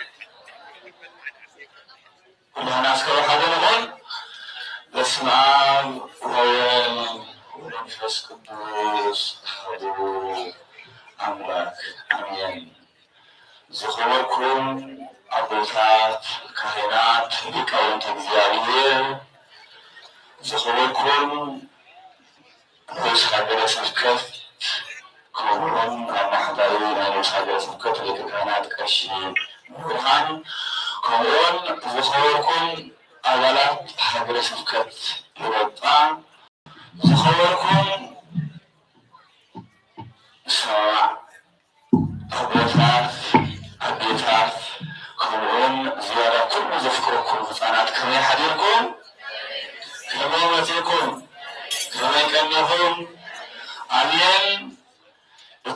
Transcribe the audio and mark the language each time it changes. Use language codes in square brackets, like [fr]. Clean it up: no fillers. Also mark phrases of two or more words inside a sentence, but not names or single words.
[ti] ሁላና አስከባሃለ ነው። [gez] በስመ አብ ወወልድ ወመንፈስ ቅዱስ አሐዱ አምላክ አሜን። [ti] ዝኽበርኩም አቦታት ካህናት ሊቃውንተ እግዚአብሔር፣ ዝኽበርኩም ርዕሰ ሀገረ ስብከት ክቡራን አማሕዳሪ ናይ ርዕሰ ሀገረ ስብከት ሊቀ ካህናት ቀሺ ብርሃን፣ ከምኡውን ዝኽበርኩም አባላት ሀገረ ስብከት ኢሮጳ፣ ዝኽበርኩም ሰባዕ አቦታት አዴታት ከምኡውን ዝያዳ ኩሉ ዘፍቅረኩም ህፃናት ከመይ ሓዲርኩም ከመይ መፂኩም ከመይ ቀኒኹም አሜን። እቲ